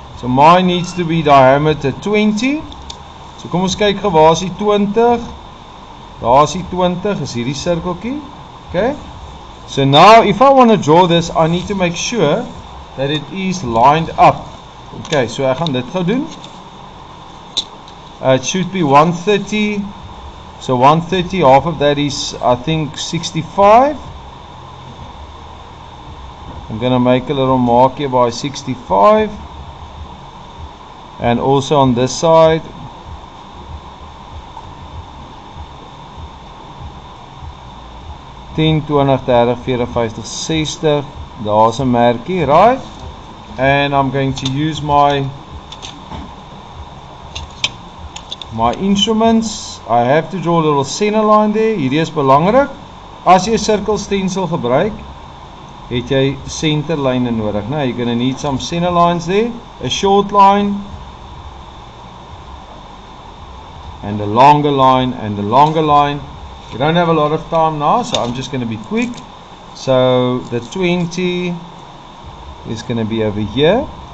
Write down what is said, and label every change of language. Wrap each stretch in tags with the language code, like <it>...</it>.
<en>So mine needs to be diameter 20.</en> <af>So kom ons kyk gou, waar is die 20? Daar is die 20, is hierdie sirkeltjie. Okay.</af> <en>So now if I want to draw this, I need to make sure that it is lined up.</en> <af>Okay, so ek gaan dit gou doen.</af> <en>It should be 130. So 130, half of that is, I think, 65. I'm going to make a little mark here by 65. And also on this side. $10, $20, $30, $40, $50, $60.</en> <af>Daar's 'n merkie,</af> <en>right? And I'm going to use my instruments. I have to draw a little center line there.</en> <af>Hierdie is belangrik. As jy 'n sirkelstensel gebruik, het jy centerlyne nodig.</af> <en>Now you're going to need some center lines there. A short line and a longer line and a longer line. We don't have a lot of time now, so I'm just going to be quick. So the 20 is going to be over here.</en>